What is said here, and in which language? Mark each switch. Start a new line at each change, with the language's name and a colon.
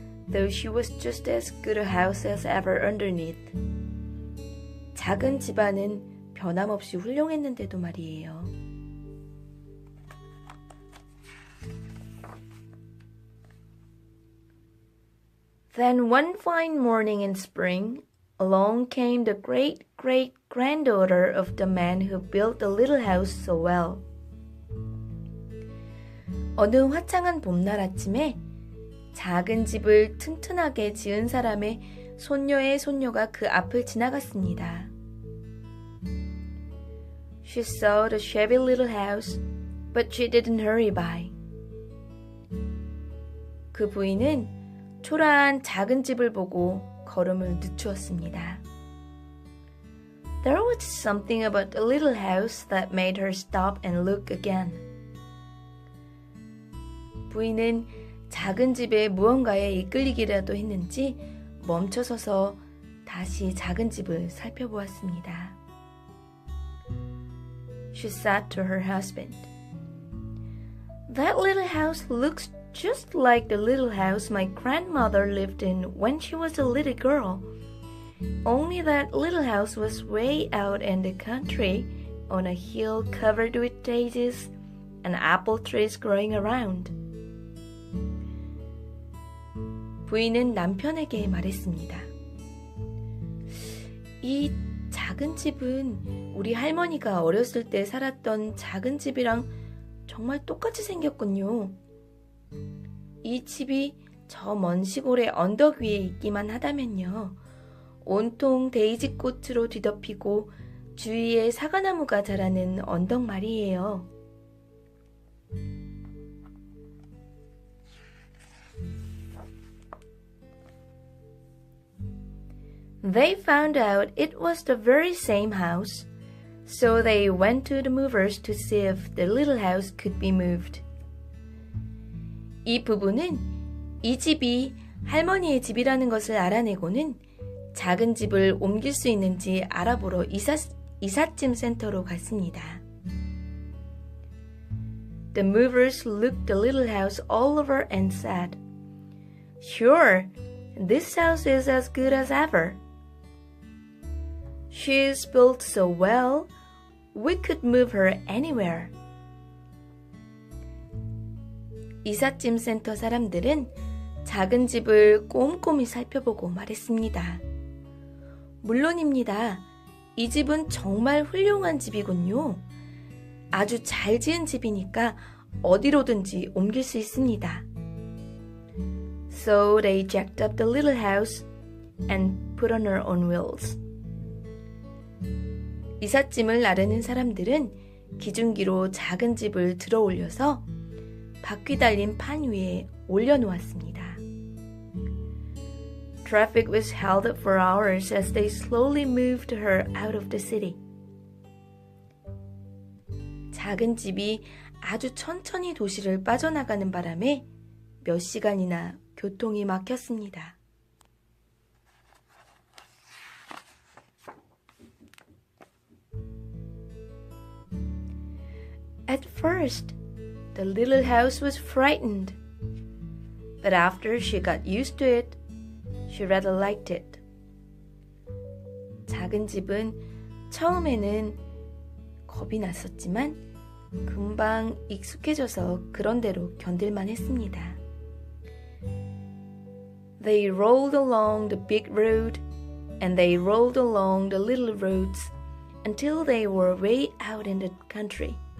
English: Though she was just as good a house as ever underneath.
Korean: 작은 집안은 변함없이 훌륭했는데도 말이에요.
English: Then one fine morning in spring, along came the great-great-granddaughter of the man who built the little house so well.
Korean: 어느 화창한 봄날 아침에 작은 집을 튼튼하게 지은 사람의 손녀의 손녀가 그 앞을 지나갔습니다.
English: She saw the shabby little house, but she didn't hurry by.
Korean: 그 부인은 초라한 작은 집을 보고 걸음을 늦추었습니다.
English: There was something about the little house that made her stop and look again.
Korean: 부인은 작은 집에 무언가에 이끌리기라도 했는지 멈춰서서 다시 작은 집을 살펴보았습니다.
English: She said to her husband, That little house looks just like the little house my grandmother lived in when she was a little girl. Only that little house was way out in the country on a hill covered with daisies and apple trees growing around.
Korean: 부인은 남편에게 말했습니다. 이 작은 집은 우리 할머니가 어렸을 때 살았던 작은 집이랑 정말 똑같이 생겼군요. 이 집이 저 먼 시골의 언덕 위에 있기만 하다면요. 온통 데이지 꽃으로 뒤덮이고 주위에 사과나무가 자라는 언덕 말이에요.
English: They found out it was the very same house, so they went to the movers to see if the little house could be moved.
Korean: 이 부부는 이 집이 할머니의 집이라는 것을 알아내고는 작은 집을 옮길 수 있는지 알아보러 이삿짐 센터로 갔습니다.
English: The movers looked the little house all over and said, Sure, this house is as good as ever. She is built so well, we could move her anywhere.
Korean: 이삿짐 센터 사람들은 작은 집을 꼼꼼히 살펴보고 말했습니다. 물론입니다. 이 집은 정말 훌륭한 집이군요. 아주 잘 지은 집이니까 어디로든지 옮길 수 있습니다.
English: So they jacked up the little house and put on her on wheels.
Korean: 이삿짐을 나르는 사람들은 기중기로 작은 집을 들어 올려서 바퀴 달린 판 위에 올려놓았습니다.
English: Traffic was held up for hours as they slowly moved her out of the city.
Korean: 작은 집이 아주 천천히 도시를 빠져나가는 바람에 몇 시간이나 교통이 막혔습니다.
English: At first, the little house was frightened, but after she got used to it, she rather liked it.
Korean: 작은 집은 처음에는 겁이 났었지만 금방 익숙해져서 그런대로 견딜만 했습니다.
English: They rolled along the big road and they rolled along the little roads until they were way out in the country.